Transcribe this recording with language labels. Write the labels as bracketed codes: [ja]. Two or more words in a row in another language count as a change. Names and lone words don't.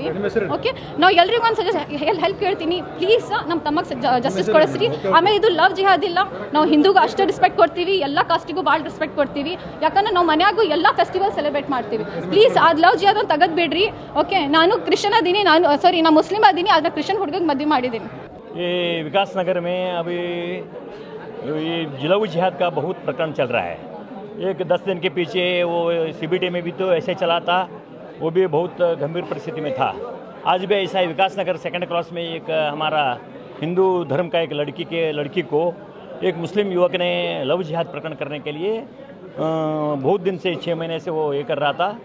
[kn] ಓಕೆ, ನಾವು ಎಲ್ರಿಗೂ ಒಂದು ಹೆಲ್ಪ್ ಕೇಳ್ತೀನಿ, ಪ್ಲೀಸ್ ನಮ್ಮ ತಮಗೆ ಜಸ್ಟಿಸ್ ಕೊಡಿಸ್ರಿ. ಆಮೇಲೆ ಇದು [en] love jihad [kn] ಇಲ್ಲ, ನಾವು ಹಿಂದೂಗೂ ಅಷ್ಟೇ ರೆಸ್ಪೆಕ್ಟ್ ಕೊಡ್ತೀವಿ, ಎಲ್ಲ ಕಾಸ್ಟಿಗೂ ಭಾಳ ರೆಸ್ಪೆಕ್ಟ್ ಕೊಡ್ತೀವಿ. ಯಾಕಂದ್ರೆ ನಾವು ಮನ್ಯಾಗೂ ಎಲ್ಲ [en] festival celebrate [kn] ಮಾಡ್ತೀವಿ. ಪ್ಲೀಸ್ ಅದು [en] love jihad [kn] ಒಂದು ತೆಗೆದು ಬಿಡ್ರಿ. ಓಕೆ, ನಾನು ಕ್ರಿಶ್ಚಿಯನ್ ಅದೀನಿ, ನಾನು ಮುಸ್ಲಿಮ್ ಅದೀನಿ, ಆದರೆ ಕ್ರಿಶ್ಚಿಯನ್ ಹುಡುಗಗೆ ಮದುವೆ ಮಾಡಿದ್ದೀನಿ. [hi] ये विकास नगर में अभी ये [en] love jihad [hi] का बहुत प्रकरण चल रहा है. एक 10 दिन के पीछे वो CBD में भी तो ऐसे चला था, वो भी बहुत गंभीर परिस्थिति में था. आज भी ऐसा है, विकास नगर [en] second cross [hi] में एक हमारा हिंदू धर्म का एक लड़की को एक मुस्लिम युवक ने [en] love jihad [hi] प्रकरण करने के लिए बहुत दिन से 6 महीने से वो ये कर रहा था.